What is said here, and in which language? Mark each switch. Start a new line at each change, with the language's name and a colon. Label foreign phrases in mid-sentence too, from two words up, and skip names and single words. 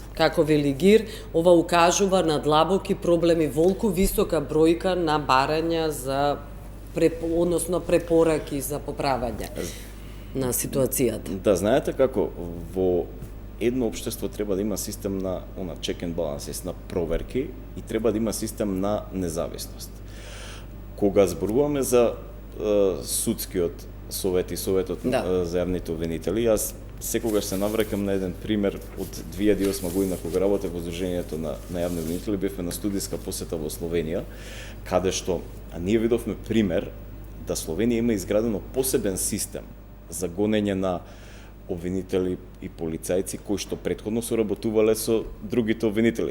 Macedonian: Како вели Гир, ова укажува на длабоки проблеми волку висока бројка на барања за односно препораки за поправање на ситуацијата. Да знаете како во едно општество треба да има систем на
English: check and balances,
Macedonian: на проверки и треба да има систем на независност. Кога зборуваме за судскиот совет и советот за јавните обвинители, јас секогаш се навраќам на еден пример од 2008 година кога работев во Сдруженијето на јавни обвинители, бевме на студиска посета во Словенија, каде што ние видовме пример да Словенија има изградено посебен систем за гонење на обвинители и полицајци кои што претходно соработувале со другите обвинители.